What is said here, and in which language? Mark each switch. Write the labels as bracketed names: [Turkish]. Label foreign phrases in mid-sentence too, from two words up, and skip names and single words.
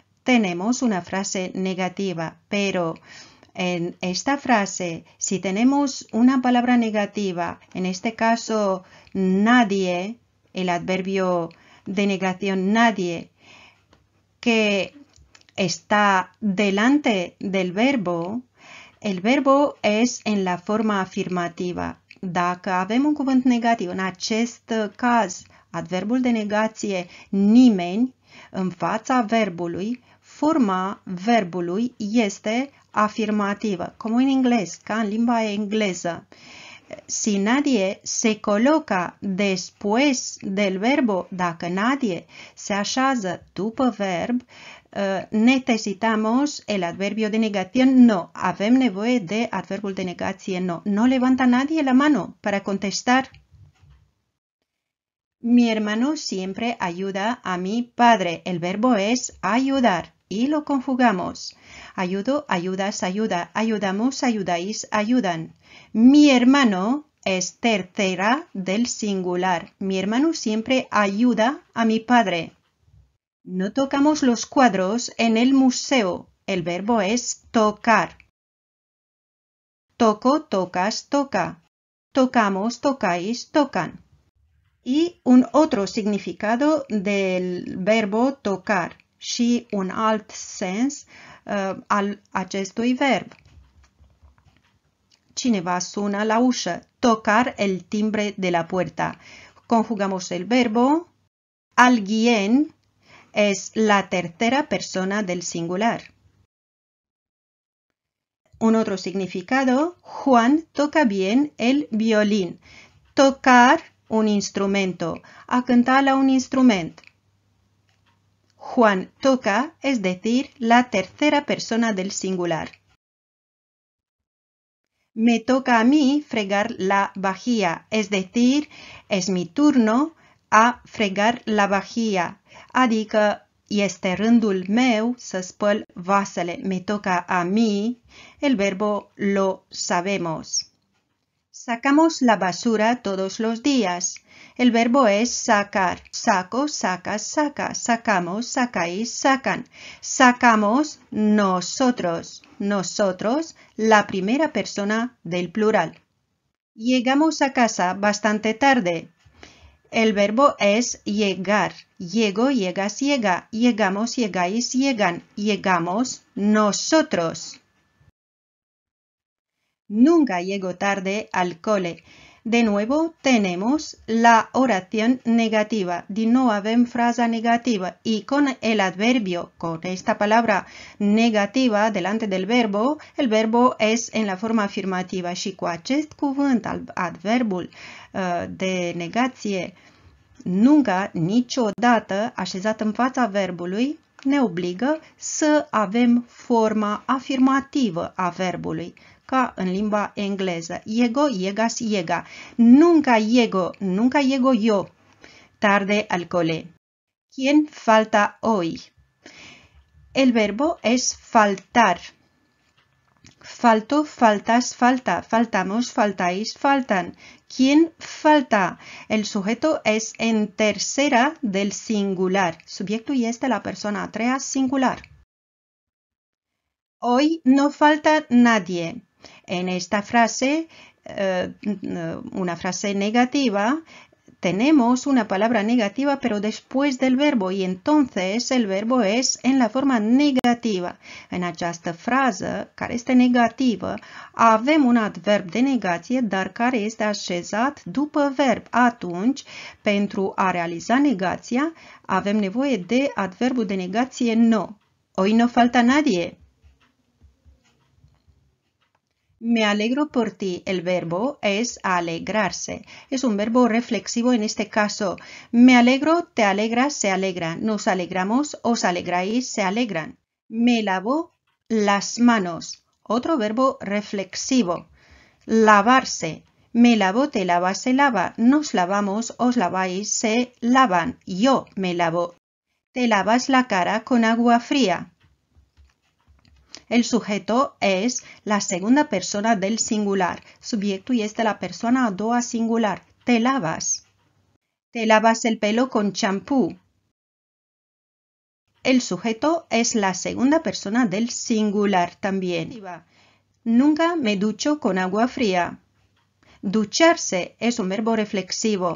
[Spanish] Tenemos una frase negativa, pero en esta frase, si tenemos una palabra negativa, en este caso nadie, el adverbio de negación nadie, que está delante del verbo, el verbo es en la forma afirmativa. [Romanian] Dacă avem un cuvânt negativ, în acest caz, adverbul de negație nimeni, în fața verbului, forma verbului este afirmativă, como în englez, ca în limba engleză. [Spanish] Si nadie se coloca después del verbo, [Romanian] dacă nadie se așează după verb, [Spanish] necesitamos el adverbio de negación no. [Romanian] Avem nevoie de adverbul de negație no. [Spanish] No levanta nadie la mano para contestar. Mi hermano siempre ayuda a mi padre. El verbo es ayudar y lo conjugamos. Ayudo, ayudas, ayuda. Ayudamos, ayudáis, ayudan. Mi hermano es tercera del singular. Mi hermano siempre ayuda a mi padre. No tocamos los cuadros en el museo. El verbo es tocar. Toco, tocas, toca. Tocamos, tocáis, tocan. Y un otro significado del verbo tocar [Romanian] și un alt sens al acestui verb. Cineva sună la ușă. [Spanish] Tocar el timbre de la puerta. Conjugamos el verbo. Alguien es la tercera persona del singular. Un otro significado, Juan toca bien el violín. Tocar un instrumento, a cantar a un instrumento. Juan toca, es decir, la tercera persona del singular. Me toca a mí fregar la vajilla, es decir, es mi turno a fregar la vajilla. [Romanian] Adică este rândul meu să spăl vasele. [Spanish] Me toca a mí. El verbo lo sabemos. Sacamos la basura todos los días. El verbo es sacar. Saco, sacas, saca. Sacamos, sacáis, sacan. Sacamos nosotros. Nosotros, la primera persona del plural. Llegamos a casa bastante tarde. El verbo es llegar. Llego, llegas, llega. Llegamos, llegáis, llegan. Llegamos nosotros. Nunca llego tarde al cole. De nuevo tenemos la oración negativa. [Romanian] Di nou avem fraza negativa [Spanish] y con el adverbio, con esta palabra negativa delante del verbo, el verbo es en la forma afirmativa [Romanian] și cu acest cuvânt, adverbul de negație, nunca, niciodată, așezat în fața verbului, ne obligă să avem forma afirmativă a verbului, ca în limba engleză. [Spanish] Llego, llegas, llega. Nunca llego yo tarde al cole. ¿Quién falta hoy? El verbo es faltar. Falto, faltas, falta. Faltamos, faltáis, faltan. ¿Quién falta? El sujeto es en tercera del singular. [Romanian] Subiectul este la persoana a treia singular. [Spanish] Hoy no falta nadie. En esta frase, una frase negativa, tenemos una palabra negativa pero después del verbo y entonces el verbo es en la forma negativa. [Romanian] En această frază, care este negativă, avem un adverb de negație, dar care este așezat după verb. Atunci, pentru a realiza negația, avem nevoie de adverbul de negație no. [Spanish] Hoy no falta nadie. Me alegro por ti. El verbo es alegrarse. Es un verbo reflexivo en este caso. Me alegro, te alegras, se alegra. Nos alegramos, os alegráis, se alegran. Me lavo las manos. Otro verbo reflexivo. Lavarse. Me lavo, te lavas, se lava. Nos lavamos, os laváis, se lavan. Yo me lavo. Te lavas la cara con agua fría. El sujeto es la segunda persona del singular. [Romanian] Subiectul este la persoana a doua singular. [Spanish] Te lavas. Te lavas el pelo con champú. El sujeto es la segunda persona del singular también. Nunca me ducho con agua fría. Ducharse es un verbo reflexivo.